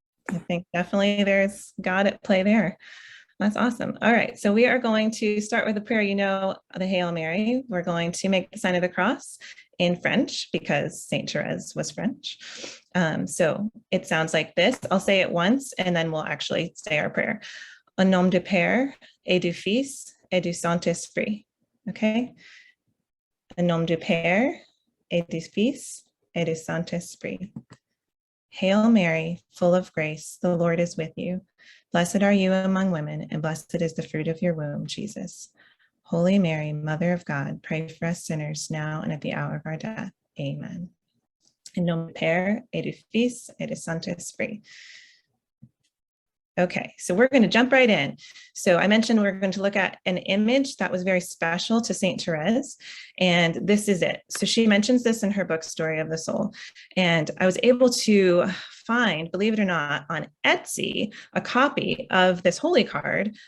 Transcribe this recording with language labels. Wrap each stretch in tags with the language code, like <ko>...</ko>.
<en>I think definitely there's God at play there. That's awesome. All right, so we are going to start with a prayer. You know, the Hail Mary. We're going to make the sign of the cross in French because Saint Therese was French. So it sounds like this. I'll say it once and then we'll actually say our prayer.</en> <fr>Au nom du Père et du Fils et du Saint-Esprit. Okay? Au nom du Père et du Fils et du Saint-Esprit.</fr> <en>Hail Mary, full of grace, the Lord is with you. Blessed are you among women, and blessed is the fruit of your womb, Jesus. Holy Mary, Mother of God, pray for us sinners now and at the hour of our death. Amen.</en> <fr>In nom du Père et du Fils et du Saint-Esprit.</fr> <en>Okay, so we're going to jump right in. So I mentioned we're going to look at an image that was very special to Saint Therese, and this is it. So she mentions this in her book, Story of the Soul, and I was able to find, believe it or not, on Etsy, a copy of this holy card.</en>